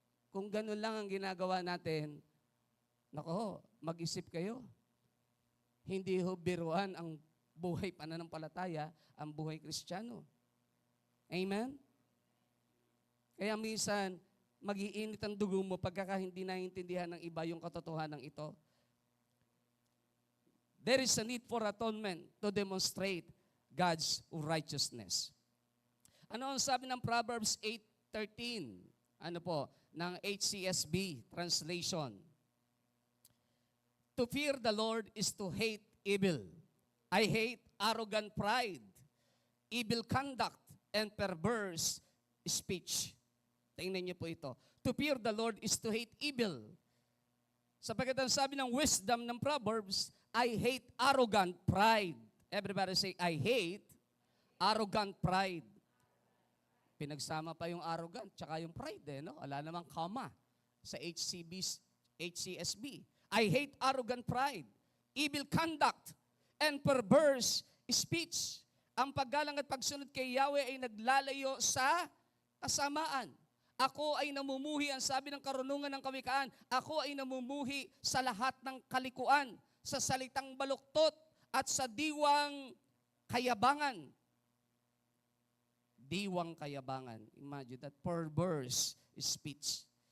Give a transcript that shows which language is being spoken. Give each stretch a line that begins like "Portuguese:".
Filipino: Kung ganun lang ang ginagawa natin, nako, mag-isip kayo. Hindi ho biruan ang buhay pananampalataya, ang buhay Kristiyano. Amen? Kaya minsan, mag-iinit ang dugo mo pagka hindi naiintindihan ng iba yung katotohanan ito.
English: There is a need for atonement to demonstrate God's righteousness.
Filipino: Ano ang sabi ng Proverbs 8:13? Ano po? Ng HCSB translation.
English: To fear the Lord is to hate evil. I hate arrogant pride, evil conduct, and perverse speech.
Filipino: Tingnan niyo po ito.
English: To fear the Lord is to hate evil.
Filipino: Sapagkat ang sabi ng wisdom ng Proverbs,
English: I hate arrogant pride. Everybody say, I hate arrogant pride.
Filipino: Pinagsama pa yung arrogant tsaka yung pride, no? Wala namang comma sa HCSB.
English: I hate arrogant pride, evil conduct, and perverse speech.
Filipino: Ang paggalang at pagsunod kay Yahweh ay naglalayo sa kasamaan. Ako ay namumuhi, ang sabi ng karunungan ng kawikaan, ako ay namumuhi sa lahat ng kalikuan, sa salitang baluktot at sa diwang kayabangan. Diwang kayabangan.
English: Imagine that, perverse speech.